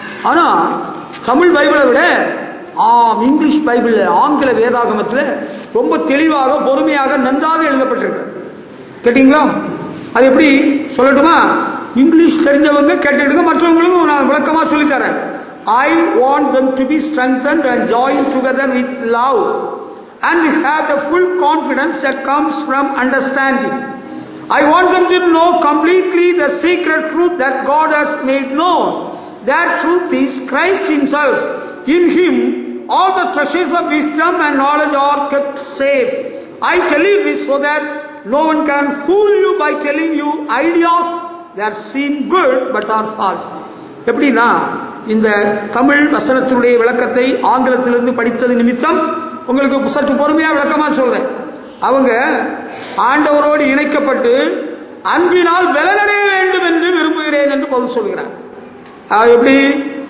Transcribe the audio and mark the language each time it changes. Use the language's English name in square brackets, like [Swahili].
[Tamil] ஆனா தமிழ் பைபிளை விட இங்கிலீஷ் பைபிள், ஆங்கில வேதாகமத்தில் ரொம்ப தெளிவாக, பொறுமையாக, நன்றாக எழுதப்பட்டிருக்கு. கேட்டீங்களா? அது எப்படி சொல்லட்டுமா? இங்கிலீஷ் தெரிஞ்சவங்க கேட்டுடுங்க, மற்றவங்களுக்கும் நான் விளக்கமாக சொல்லித்தரேன். [English] I want them to be strengthened and joined together with love and have the full confidence that comes from understanding. I want them to know completely the secret truth that God has made known. That truth is Christ Himself. In Him all the treasures of wisdom and knowledge are kept safe. I tell you this so that no one can fool you by telling you ideas that seem good but are false. [Tamil] எப்படின்னா, இந்த தமிழ் வசனத்தினுடைய விளக்கத்தை ஆங்கிலத்திலிருந்து படித்தது நிமித்தம் உங்களுக்கு சற்று பொறுமையாக விளக்கமாக சொல்றேன். அவங்க ஆண்டவரோடு இணைக்கப்பட்டு அன்பினால் பலனடைய வேண்டும் என்று விரும்புகிறேன் என்று பவுல் சொல்கிறார். எப்படி?